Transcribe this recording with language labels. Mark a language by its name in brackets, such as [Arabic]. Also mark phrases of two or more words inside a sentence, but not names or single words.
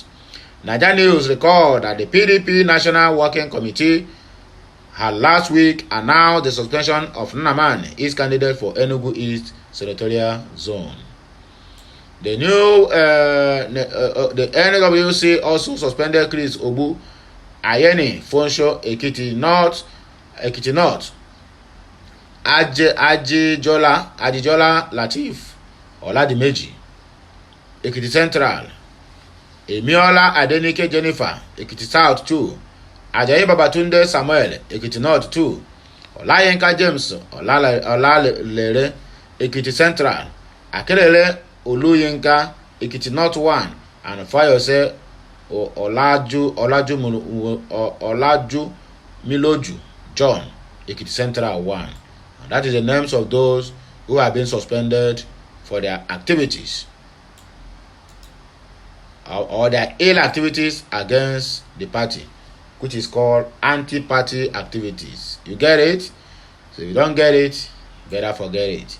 [English] Nigeria News recalled that the PDP National Working Committee had last week announced the suspension of Nnamani, his candidate for Enugu East Senatorial Zone. The new the NWC also suspended Chris Obu, Ayeni Fonsho, Ekiti North, Ajijola Latif, Oladimeji, Ekiti Central, Emiola Adenike Jennifer, Ekiti South 2, Ajayi Babatunde Samuel, Ekiti North 2, Olayenka James, Olalere, Ekiti Central, Akelele Oluyinka, Ekiti North 1, and Fayose Olaju Miloju John, Ekiti Central 1. And that is the names of those who have been suspended for their activities or their ill activities against the party, which is called anti-party activities. You get it? So if you don't get it, better forget it.